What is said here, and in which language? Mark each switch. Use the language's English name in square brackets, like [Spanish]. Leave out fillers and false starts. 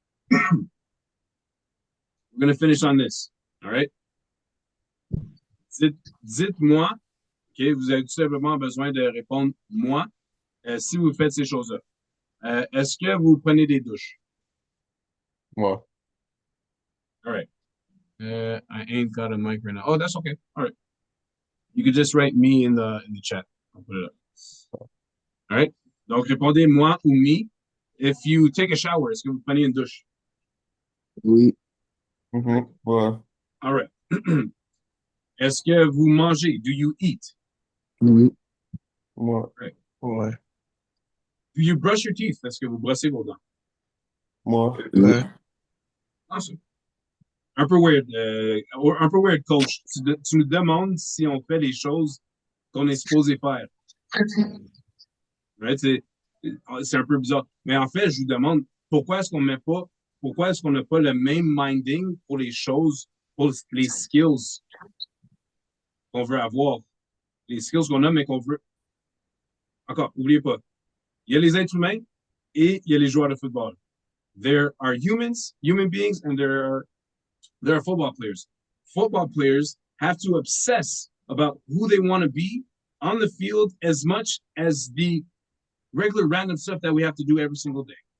[English] We're going to finish on this. All right? [French] Dites-moi, OK, vous avez tout simplement besoin de répondre moi si vous faites ces choses-là. Est-ce que vous prenez des douches? Moi. [English] All right. I ain't got a mic right now. Oh, that's okay. All right. You could just write me in the chat. I'll put it up. All right. [French] Donc, répondez moi ou me. [English] If you take a shower, [French] est-ce que vous prenez une douche? Oui. Ouais. [English] All right. [French] Est-ce que vous mangez? [English] Do you eat? [French] Oui. Moi. [English] Right. [French] Ouais. [English] Do you brush your teeth? [French] Est-ce que vous brossez vos dents? Moi. Ouais. [English] Awesome. [French] Un peu [English] weird, coach. [French] Tu nous demandes si on fait les choses qu'on est supposé faire. Right? C'est un peu bizarre. Mais en fait, je vous demande, pourquoi est-ce qu'on n'a pas le même minding pour les choses, pour les skills qu'on veut avoir? Les skills qu'on a, mais qu'on veut. Encore, n'oubliez pas. Il y a les êtres humains et il y a les joueurs de football. [English] There are human beings, and there are football players. Football players have to obsess about who they want to be on the field as much as the regular random stuff that we have to do every single day.